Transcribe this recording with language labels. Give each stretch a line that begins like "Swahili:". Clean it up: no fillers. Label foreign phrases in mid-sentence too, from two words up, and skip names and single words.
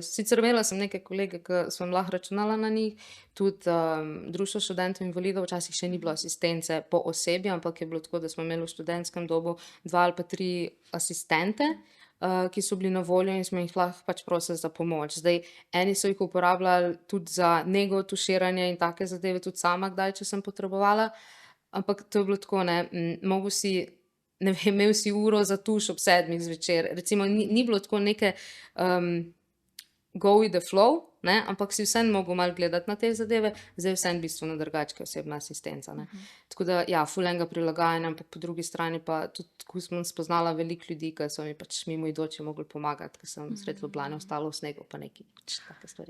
Slovenian: Sicer imela sem neke kolege, ki sem lahko računala na njih, tudi Društvo študentov invalidov, včasih še ni bilo asistence po osebi, ampak je bilo tako, da smo imeli v študentskem dobu 2 ali pa 3 asistente, ki so bili na voljo in smo jih lahko pač prosili za pomoč. Zdaj, eni so jih uporabljali tudi za nego, tuširanje in take zadeve, tudi sama kdaj, če sem potrebovala, ampak to je bilo tako, ne, mogel si, ne vem, imel si uro za tuš ob 7 zvečer, recimo ni bilo tako neke
English: go with the flow,
Slovenian: ne, ampak si vseeno mogel malo gledati na te zadeve, zdaj vseeno bistveno drugače, osebna asistenca, ne. Tako da, ja, ful enega prilagajanja, ampak po drugi strani pa tudi tako sem spoznala veliko ljudi, ki so mi pač mimoidoči mogli pomagati, ker sem sredi Ljubljane ostala v snegu, pa neki pač take stvari.